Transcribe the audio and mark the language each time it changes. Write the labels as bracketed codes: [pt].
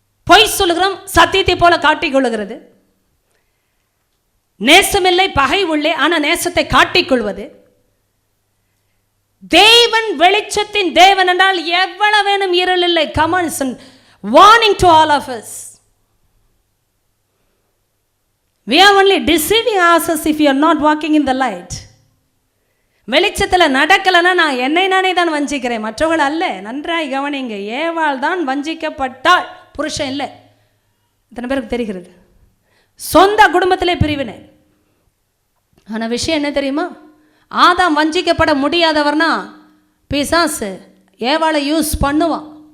[ta] பொய் சொல்லுகிறோம், சத்தியத்தை போல காட்டிக்கொள்கிறது. நேசமில்லை, பகை உள்ளே, ஆனால் நேசத்தை காட்டிக்கொள்வது. தேவன் வெளிச்சத்தின் தேவன் என்றால் எவ்வளவு வேணும் இருள் இல்லை. [en] Come on, warning to all of us. We are only deceiving ourselves if we are not walking in the light. [ta] வெளிச்சத்தில் நடக்கலன்னா நான் என்னை நானே தான் வஞ்சிக்கிறேன், மற்றவர்கள் அல்ல. நன்றாய் கவனிங்க. ஏவாள் தான் வஞ்சிக்கப்பட்டாள், புருஷன் இல்லை. இத்தனை பேருக்கு தெரிகிறது. சொந்த குடும்பத்திலே பிரிவினை. ஆனால் விஷயம் என்ன தெரியுமா? ஆதாம் வஞ்சிக்கப்பட முடியாதவர்னா பிசாசு ஏவாளை யூஸ் பண்ணுவான்.